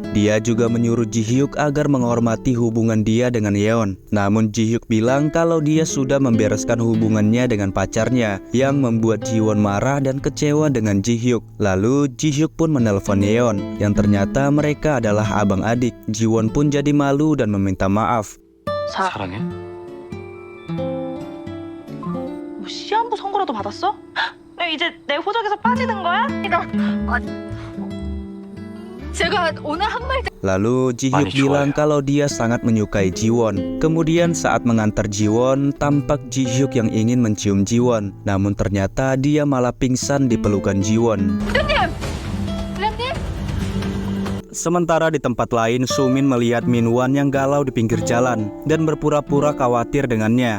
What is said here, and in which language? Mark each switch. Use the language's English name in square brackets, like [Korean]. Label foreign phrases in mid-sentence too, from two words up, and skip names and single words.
[Indonesian] Dia juga menyuruh Ji-hyuk agar menghormati hubungan dia dengan Yeon. Namun Ji-hyuk bilang kalau dia sudah membereskan hubungannya dengan pacarnya, yang membuat Ji-won marah dan kecewa dengan Ji-hyuk. Lalu Ji-hyuk pun menelpon Yeon, yang ternyata mereka adalah abang adik. Ji-won pun jadi malu dan meminta maaf. [Korean] 사랑해? 뭐 시한부 선고라도 받았어? 이제 내 호적에서 빠지는 거야? 이거 제가 오늘 한 말 [Indonesian] Lalu Ji-hyuk Manis bilang ya. kalau dia sangat menyukai Ji-won. Kemudian saat mengantar Ji-won, tampak Ji-hyuk yang ingin mencium Ji-won. Namun ternyata dia malah pingsan di pelukan Ji-won. [Korean] 부장님! [Indonesian] Sementara di tempat lain, Sumin melihat Min-won yang galau di pinggir jalan dan berpura-pura khawatir dengannya.